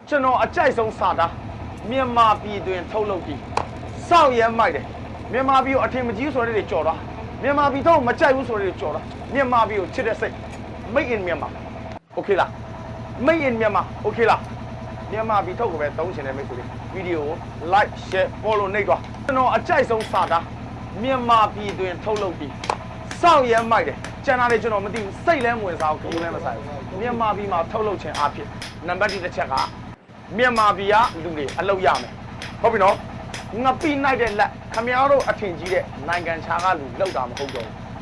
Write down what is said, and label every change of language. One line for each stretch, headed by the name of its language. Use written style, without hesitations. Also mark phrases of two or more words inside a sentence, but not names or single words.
Burmese: ကျွန်တော်အကြိုက်ဆုံးစာသားမြန်မာပြည်တွင်ထုတ်လုပ်ပြီးစောက်ရဲမိုက်တယ်မြန်မာပြည်ကိုအထင်မကြီးဆိုတဲ့တွေကြော်သွားမြန်မာပြည်တော့မကြိုက်ဘူးဆိုတဲ့တွေကြော်သွားမြန်မာပြည်ကိုချစ်တဲ့စိတ်
English: Made in Myanmar okay
Burmese: လား
English: Made in Myanmar okay
Burmese: လားမြန်မာပြည်ထုတ်ကိုပဲသုံးချင်တဲ့မိတ်ဆွေတွေဗီဒီယိုကို
English: like share
Burmese: follow နှိပ်သွားကျွန်တော်အကြိုက်ဆုံးစာသားမြန်မာပြည်တွင်ထုတ်လုပ်ပြီးစောက်ရဲမိုက်တယ်ကျန်တာတွေကျွန်တော်မသိဘူးစိတ်လဲမဝင်စားဘူးခင်းလဲမဆိုင်ဘူးမြန်မာပြည်မှာထုတ်လုပ်ခြင်းအဖြစ်နံပါတ်1 တစ်ချက်ကမြန်မာပြည်ကလူတွေအလုပ်ရမယ်ဟုတ်ပြီနော်ငါပြီးနိုင်တဲ့လက်ခမရတို့အထင်ကြီးတဲ့နိုင်ငံခြားကလူလောက်တာမဟုတ်တော့ဘူးခ